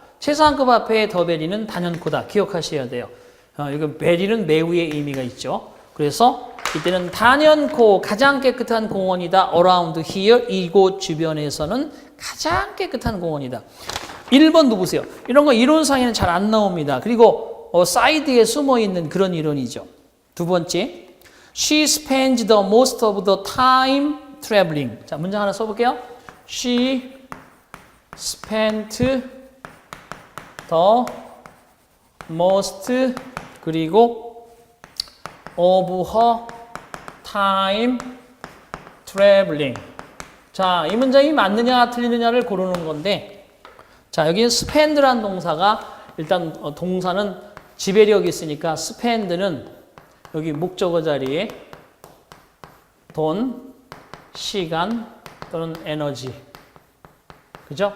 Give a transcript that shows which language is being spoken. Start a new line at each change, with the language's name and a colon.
Korean: 최상급 앞에 더 베리는 단연코다. 기억하셔야 돼요. 이거 베리는 매우의 의미가 있죠. 그래서 이때는 단연코 가장 깨끗한 공원이다.
English: around here
Korean: 이곳 주변에서는 가장 깨끗한 공원이다. 1번 누구세요? 이런 거 이론상에는 잘 안 나옵니다. 그리고 사이드에 숨어있는 그런 이론이죠. 두 번째,
English: She spends the most of the time traveling.
Korean: 자, 문장 하나 써볼게요.
English: She spent the most
Korean: 그리고
English: of her time traveling.
Korean: 자, 이 문장이 맞느냐 틀리느냐를 고르는 건데 자, 여기 spend라는 동사가 일단 동사는 지배력이 있으니까 spend는 여기 목적어 자리에 돈, 시간 또는 에너지. 그죠?